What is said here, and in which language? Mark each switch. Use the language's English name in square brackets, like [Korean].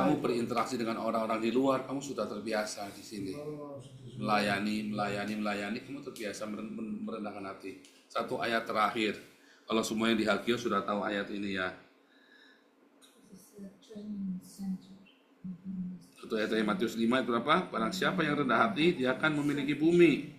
[Indonesian] kamu berinteraksi dengan orang-orang di luar, kamu sudah terbiasa di sini. Melayani, kamu terbiasa merendahkan hati. Satu ayat terakhir, kalau semuanya di Hagio sudah tahu ayat ini ya. [English] This is a training center. [Indonesian] Satu ayat dari Matius 5 itu apa? Barang siapa yang rendah hati, dia akan memiliki bumi.